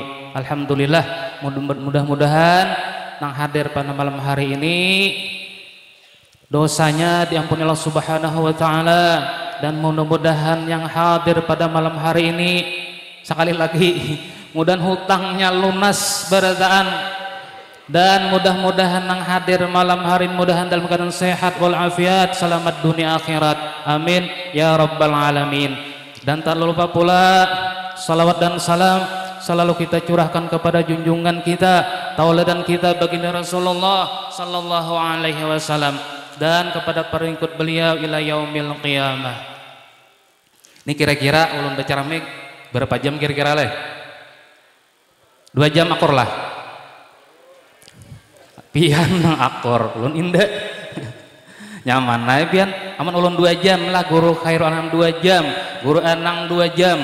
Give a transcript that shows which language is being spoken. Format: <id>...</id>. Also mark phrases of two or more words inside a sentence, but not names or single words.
<id>Alhamdulillah, mudah-mudahan yang hadir pada malam hari ini dosanya diampuni Allah</id> <ar>subhanahu wa ta'ala,</ar> <id>dan mudah-mudahan yang hadir pada malam hari ini sekali lagi mudah hutangnya lunas barataan, dan mudah-mudahan nang hadir malam hari mudahan dalam keadaan sehat walafiat, selamat dunia akhirat,</id> <ar>amin ya rabbal alamin.</ar> <id>Dan tak lupa pula salawat dan salam selalu kita curahkan kepada junjungan kita, tauladan kita baginda Rasulullah</id> <ar>sallallahu alaihi wasallam,</ar> <id>dan kepada pengikut beliau</id> <ar>ila yaumil qiyamah.</ar> <bjn>Ini kira-kira ulun baca mik berapa jam kira-kira leh? 2 jam akor lah. Pian akor ulun indah. Nyaman nae pian aman ulun 2 jam lah, guru khairul anam 2 jam, guru anang 2 jam.</bjn>